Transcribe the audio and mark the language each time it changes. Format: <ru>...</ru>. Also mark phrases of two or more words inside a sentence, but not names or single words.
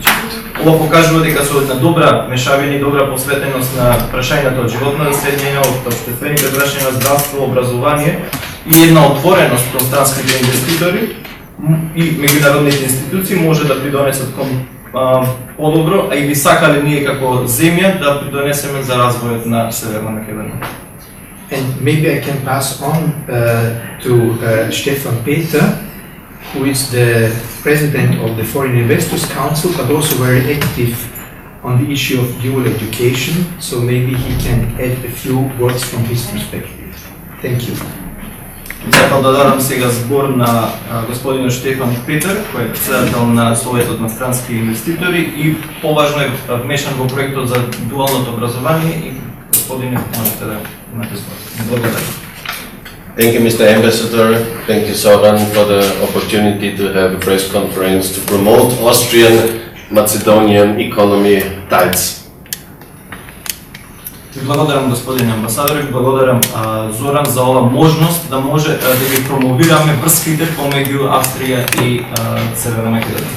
<mk>Ова покажува дека со една добра мешавина и добра посветеност на прашањата од животна средина, од обществените прашања, здравство, образование и една отвореност кон странските инвеститори и меѓународните институции може да придонесат кон подобро, а и би сакале ние како земја да придонесеме за развојот на Северна Македонија.</mk> <en>And maybe I can pass on to Stefan Peter, who is the president of the Foreign Investors Council, but also very active on the issue of dual education. So maybe he can add a few words from his perspective. Thank you.</en> <mk>Сакал да дадам сега збор на господинот Штефан Петер, кој е председател на Советот на странски инвеститори и поважно е вмешан во проектот за дуалното образование и господине можете да имате збор. Благодарам.</mk> <en>Thank you, Mr. Ambassador. Thank you, Zoran, for the opportunity to have a press conference to promote Austrian-Macedonian economy ties.</en> <mk>Ви благодарам, господин амбасадор, и благодарам Зоран за ова можност да може да ги промовираме врските помеѓу Австрија и Северна Македонија.</mk>